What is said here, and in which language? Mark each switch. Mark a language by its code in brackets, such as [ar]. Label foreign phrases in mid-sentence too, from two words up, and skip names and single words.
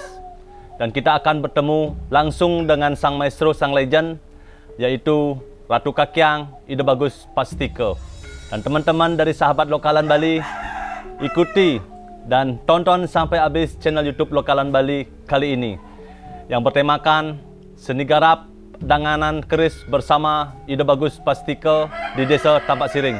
[id] Dan kita akan bertemu langsung dengan sang maestro, sang legend, yaitu Ratu Kakyang Ide Bagus Pastike. Dan teman-teman dari sahabat Lokalan Bali, ikuti dan tonton sampai habis channel YouTube Lokalan Bali kali ini, yang bertemakan seni garap danganan keris bersama Ide Bagus Pastike di Desa Tampak Siring.